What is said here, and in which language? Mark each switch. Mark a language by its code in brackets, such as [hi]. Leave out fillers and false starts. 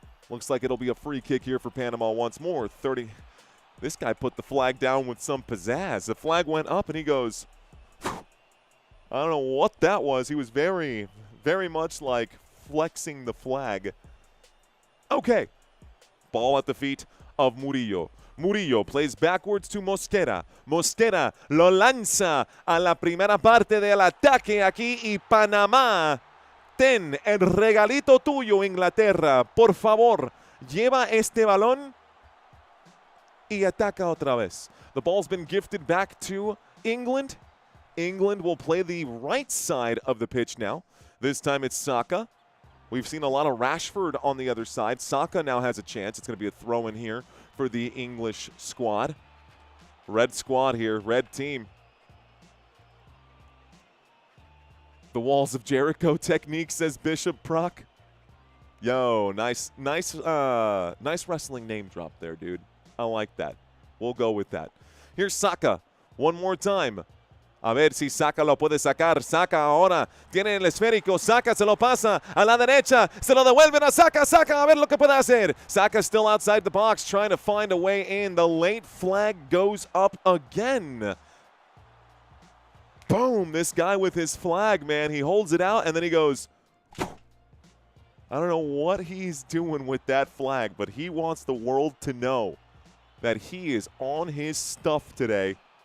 [en] Looks like it'll be a free kick here for Panama once more. 30. This guy put the flag down with some pizzazz. The flag went up and he goes, I don't know what that was. He was very much like flexing the flag. Okay. Ball at the feet of Murillo. Murillo plays backwards to Mosquera. [es] Mosquera lo lanza a la primera parte del ataque aquí y Panamá. Ten el regalito tuyo, Inglaterra. Por favor, lleva este balón y ataca otra vez. [en] The ball's been gifted back to England. England will play the right side of the pitch now. This time it's Saka. We've seen a lot of Rashford on the other side. Saka now has a chance. It's going to be a throw in here for the English squad. Red squad here, red team. The walls of Jericho technique, says Bishop Proc. Yo, nice wrestling name drop there, dude. I like that. We'll go with that. Here's Saka one more time. [es] A ver si Saka lo puede sacar. Saka ahora tiene el esférico. Saka se lo pasa a la derecha. Se lo devuelven a Saka. Saka a ver lo que puede hacer. [en] Saka still outside the box trying to find a way in. The late flag goes up again. Boom. This guy with his flag, man. He holds it out and then he goes. I don't know what he's doing with that flag, but he wants the world to know that he is on his stuff today.